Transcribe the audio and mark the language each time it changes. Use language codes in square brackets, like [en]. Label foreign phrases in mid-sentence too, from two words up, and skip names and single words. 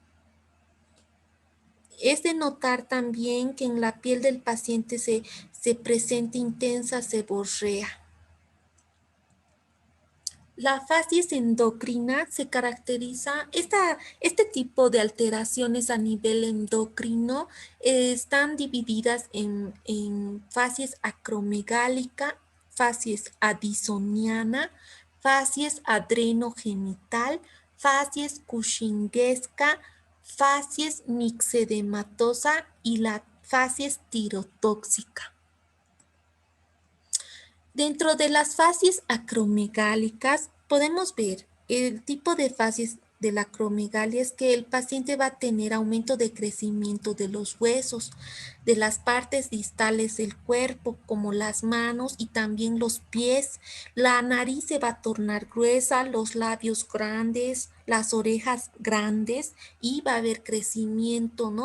[es] Es de notar también que en la piel del paciente se presenta intensa seborrea. La facies endocrina se caracteriza, este tipo de alteraciones a nivel endocrino están divididas en facies acromegálica, facies addisoniana, facies adrenogenital, facies cushinggesca, facies mixedematosa y la facies tirotóxica. Dentro de las facies acromegálicas podemos ver el tipo de facies de la acromegalia es que el paciente va a tener aumento de crecimiento de los huesos, de las partes distales del cuerpo, como las manos y también los pies. La nariz se va a tornar gruesa, los labios grandes, las orejas grandes y va a haber crecimiento, ¿no?